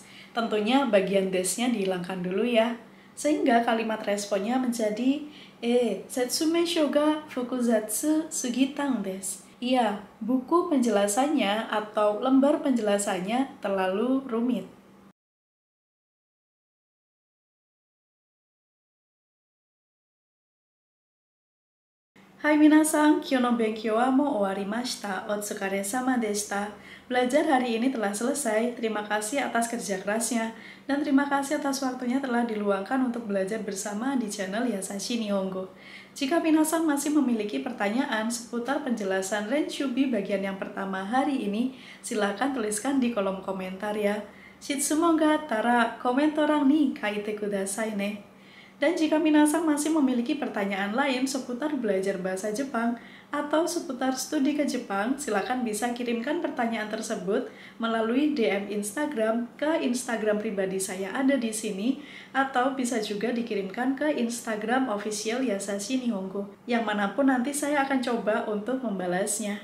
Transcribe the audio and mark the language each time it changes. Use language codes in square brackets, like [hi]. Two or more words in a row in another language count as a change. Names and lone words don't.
[id] Tentunya bagian desnya dihilangkan dulu ya. Sehingga kalimat responnya menjadi [ja] 説明書が複雑すぎたんです. [id] Iya, buku penjelasannya atau lembar penjelasannya terlalu rumit. [ja] はい、みなさん、今日の勉強はもう終わりました. お疲れ様でした. [id] Belajar hari ini telah selesai. Terima kasih atas kerja kerasnya. Dan terima kasih atas waktunya telah diluangkan untuk belajar bersama di channel Yasashi Nihongo. Jika minasan masih memiliki pertanyaan seputar penjelasan Renshubi bagian yang pertama hari ini, silakan tuliskan di kolom komentar ya. [ja] 質問があったらコメント欄に書いてくださいね. [id] Dan jika minasan masih memiliki pertanyaan lain seputar belajar bahasa Jepang atau seputar studi ke Jepang, silakan bisa kirimkan pertanyaan tersebut melalui DM Instagram ke Instagram pribadi saya ada di sini, atau bisa juga dikirimkan ke Instagram official Yasashi Nihongo, yang manapun nanti saya akan coba untuk membalasnya.